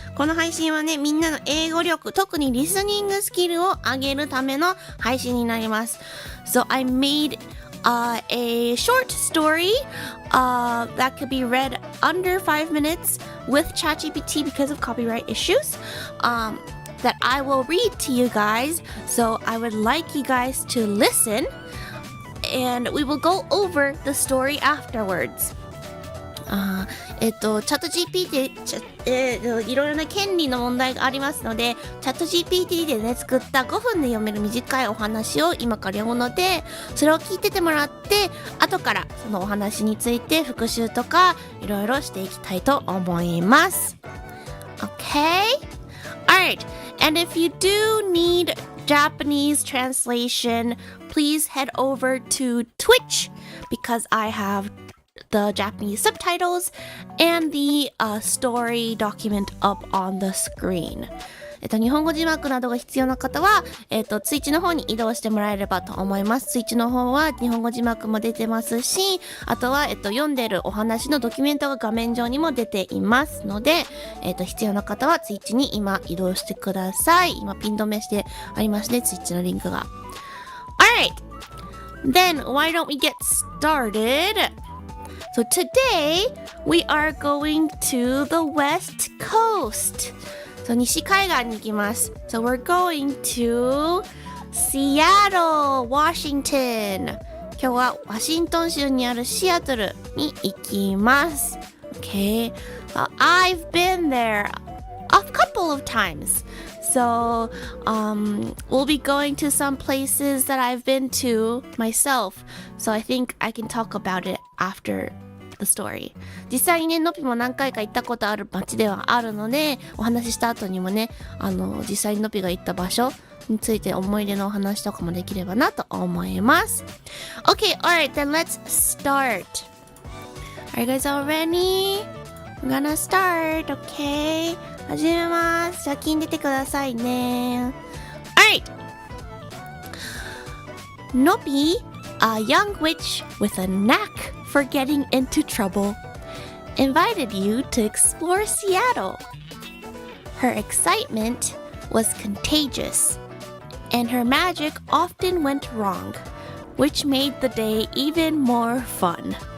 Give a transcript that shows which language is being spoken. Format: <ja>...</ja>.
<ja>この配信はね、みんなの英語力、特にリスニングスキルを上げるための配信になります。</ja> <en>So I made a short story that could be read under 5 minutes with ChatGPT because of copyright issues that I will read to you guys. So I would like you guys to listen and we will go over the story afterwards.</en> <ja>チャット GPT いろいろな権利の問題がありますので、チャット GPT でね作った5分で読める短いお話を今から読むので、それを聞いててもらって後からそのお話について復習とかいろいろしていきたいと思います。</ja> <en>Okay? Alright, and if you do need Japanese translation, please head over to Twitch because I have the Japanese subtitles and the story document up on the screen.</en> <ja>日本語字幕などが必要な方は、ツイッチの方に移動してもらえればと思います。ツイッチの方は日本語字幕も出てますし、あとは、読んでるお話のドキュメントが画面上にも出ていますので、必要な方はツイッチに今移動してください。今ピン止めしてありますね、ツイッチのリンクが。</ja> <en>Alright! Then, why don't we get started?So today we are going to the west coast.</en> <ja>So 西海岸に行きます。</ja> <en>So we're going to Seattle, Washington.</en> <ja>今日はワシントン州にあるシアトルに行きます。</ja> <en>Okay. I've been there a couple of times. So we'll be going to some places that I've been to myself. So I think I can talk about it after the story.</en> <ja>実際にね、のぴも何回か行ったことある街ではあるので、お話しした後にもね、実際にのぴが行った場所について思い出のお話とかもできればなと思います。</ja> <en>Okay, alright, then let's start. Are you guys all ready? We're gonna start, okay?</en> <ja>始めます。じゃあ聞いててくださいね。</ja> <en>Alright! Nopi, a young witch with a knack for getting into trouble, invited you to explore Seattle. Her excitement was contagious, and her magic often went wrong, which made the day even more fun.</en>